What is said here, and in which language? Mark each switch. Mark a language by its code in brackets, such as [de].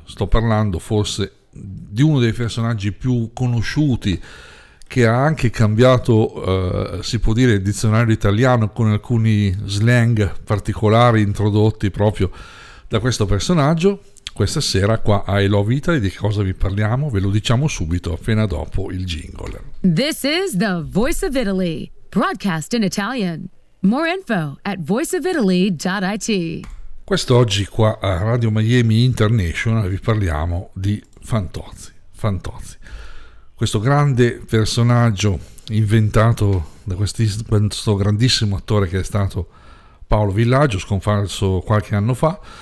[it] Sto parlando forse di uno dei personaggi più conosciuti, che ha anche cambiato, si può dire, il dizionario italiano con alcuni slang particolari introdotti proprio da questo personaggio. Questa sera qua a I Love Italy di cosa vi parliamo? Ve lo diciamo subito appena dopo il jingle. [en] This is the Voice of Italy, broadcast in Italian. More info at voiceofitaly.it. [it] Quest'oggi qua a Radio Miami International vi parliamo di Fantozzi. Questo grande personaggio inventato da questo grandissimo attore che è stato Paolo Villaggio, scomparso qualche anno fa.